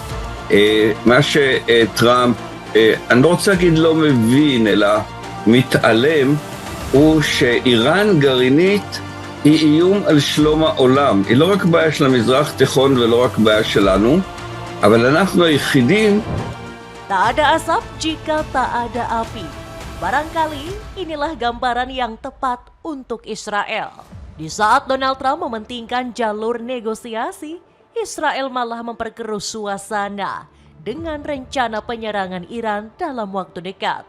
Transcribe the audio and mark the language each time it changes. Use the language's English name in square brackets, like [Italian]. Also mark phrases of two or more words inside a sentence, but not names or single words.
[Hebrew] מה שטראמפ, אני לא רוצה להגיד לא מבין, אלא מתעלם, הוא שאיראן גרעינית היא איום על שלום העולם. היא לא רק בעיה של המזרח התיכון ולא רק בעיה שלנו, אבל אנחנו היחידים. [Indonesian] Tak ada asap jika tak ada api. Barangkali inilah gambaran yang tepat untuk Israel. Di saat Donald Trump mementingkan jalur negosiasi, Israel malah memperkeruh suasana dengan rencana penyerangan Iran dalam waktu dekat.